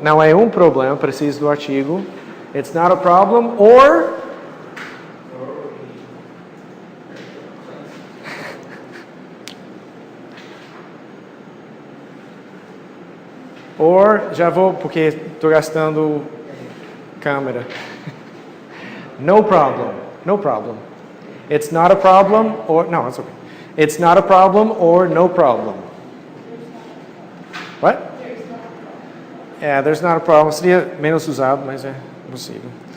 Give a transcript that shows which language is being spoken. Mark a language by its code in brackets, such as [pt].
[pt] Não é um problema, preciso do artigo. [en] It's not a problem, [pt] or, já vou, porque estou gastando câmera. [en] No problem, no problem. It's not a problem, or, no, it's okay. It's not a problem, or no problem. What? Yeah, there's not a problem. [pt] Seria menos usado, mas é possível.